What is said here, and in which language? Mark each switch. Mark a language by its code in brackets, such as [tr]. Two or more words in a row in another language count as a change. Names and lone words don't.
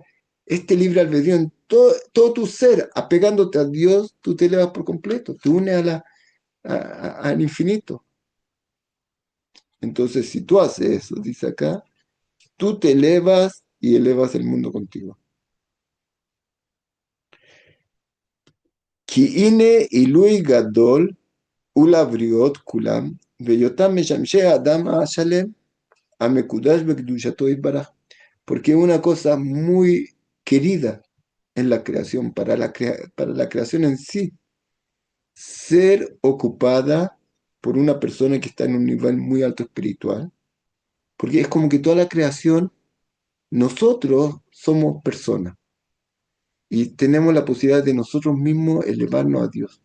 [es] Este libre albedrío en todo tu ser, apegándote a Dios, tú te elevas por completo, te unes al infinito. Entonces, si tú haces eso, dice acá, tú te elevas y elevas el mundo contigo. [he] כי הנה עילוי גדול הוא לבריות כולם בהיותם משמשים אדם שלם המקודש בקדושתו ברוך. [es] Porque es una cosa muy querida en la creación, para la creación en sí, ser ocupada por una persona que está en un nivel muy alto espiritual, porque es como que toda la creación, nosotros somos personas y tenemos la posibilidad de nosotros mismos elevarnos a Dios.